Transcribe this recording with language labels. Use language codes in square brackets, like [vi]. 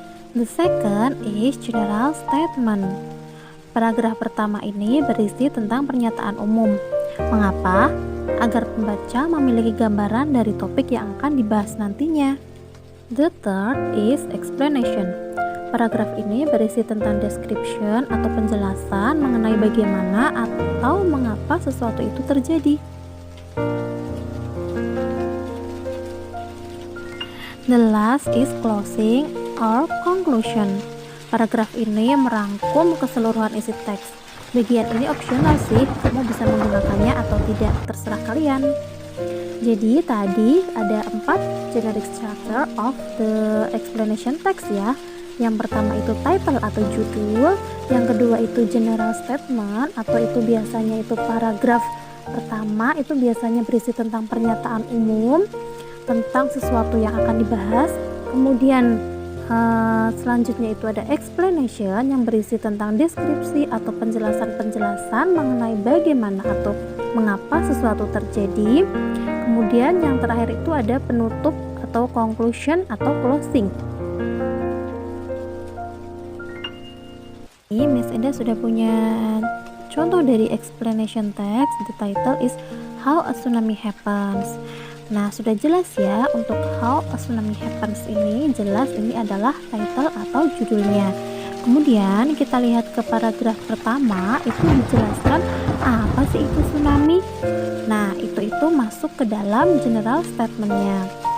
[en] The second is general statement. [id] Paragraf pertama ini berisi tentang pernyataan umum. Mengapa? Agar pembaca memiliki gambaran dari topik yang akan dibahas nantinya. [en] The third is explanation. [id] Paragraf ini berisi tentang description atau penjelasan mengenai bagaimana atau mengapa sesuatu itu terjadi. [en] The last is closing or conclusion. [id] Paragraf ini merangkum keseluruhan isi teks. Bagian ini opsional sih, kamu bisa menggunakannya atau tidak, terserah kalian. Jadi tadi ada 4 [en] generic structure of the explanation text [id] ya. Yang pertama itu title atau judul, yang kedua itu general statement atau itu biasanya itu paragraf pertama itu biasanya berisi tentang pernyataan umum tentang sesuatu yang akan dibahas. Kemudian selanjutnya itu ada explanation yang berisi tentang deskripsi atau penjelasan-penjelasan mengenai bagaimana atau mengapa sesuatu terjadi. Kemudian yang terakhir itu ada penutup atau conclusion atau closing. Ini Miss Enda sudah punya contoh dari explanation text. [en] The title is How a Tsunami Happens. [id] Nah, sudah jelas ya untuk how a tsunami happens ini, jelas ini adalah title atau judulnya. Kemudian kita lihat ke paragraf pertama, itu dijelaskan apa sih itu tsunami. Nah, itu masuk ke dalam general statementnya.